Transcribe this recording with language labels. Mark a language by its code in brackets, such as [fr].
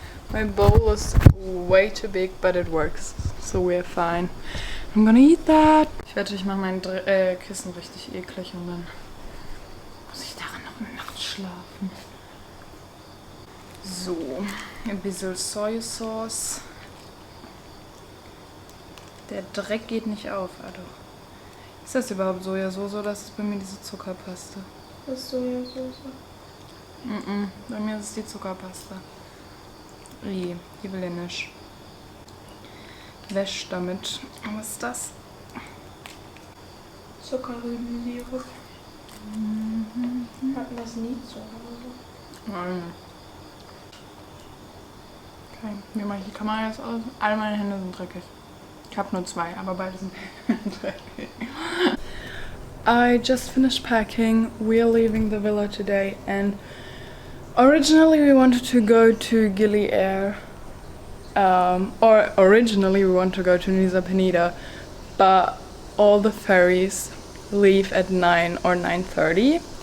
[en] My bowl was way too big, but it works, so we're fine. I'm gonna eat that. [de] Ich mache mein Kissen richtig eklig und dann muss ich daran noch eine Nacht schlafen. So, ein bisschen Sojasauce. Der Dreck geht nicht auf, also. Ist das überhaupt Sojasauce oder ist das bei mir diese Zuckerpaste? Das ist Sojasauce. Bei mir ist es die Zuckerpaste. Die will ich nicht. Wäsch damit. Was ist das? Zuckerrübensirup. Hatten das nie zu Hause? Nein. Okay, wie mache ich die Kamera jetzt aus? Alle meine Hände sind dreckig. Ich habe nur zwei, aber beide sind dreckig. [en] I just finished packing. We're leaving the villa today and originally we wanted to go to Gili Air. Or originally we wanted to go to Nusa Penida, but all the ferries leave at 9 or 9:30.